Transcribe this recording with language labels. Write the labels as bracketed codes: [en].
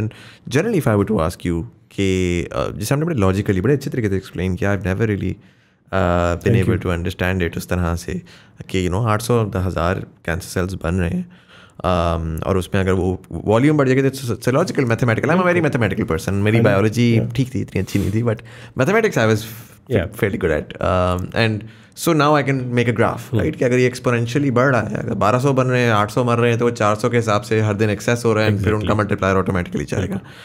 [en] And generally if I were to ask you [ur] کہ جیسے ہم نے بڑے لاجیکلی بڑے اچھے طریقے سے ایکسپلین کیا, [en] I've never really been able to understand it [ur] اس طرح سے کہ 800,000 کینسر سیلز بن رہے ہیں, اور اس میں اگر وہ والیوم بڑھ جائے گا تو logical mathematical [en] I am a very mathematical person. [ur] میری بایولوجی ٹھیک تھی, اتنی اچھی نہیں تھی, [en] But mathematics I was fairly good at. And so now I can make a graph, right? [ur] کہ اگر یہ ایکسپونینشلی بڑھ رہا ہے, اگر 1200 بن رہے ہیں, 800 مر رہے ہیں, تو وہ 400 کے حساب سے ہر دن ایکسیس ہو رہا ہے, پھر ان کا ملٹیپلائر آٹومیٹکلی چلے گا.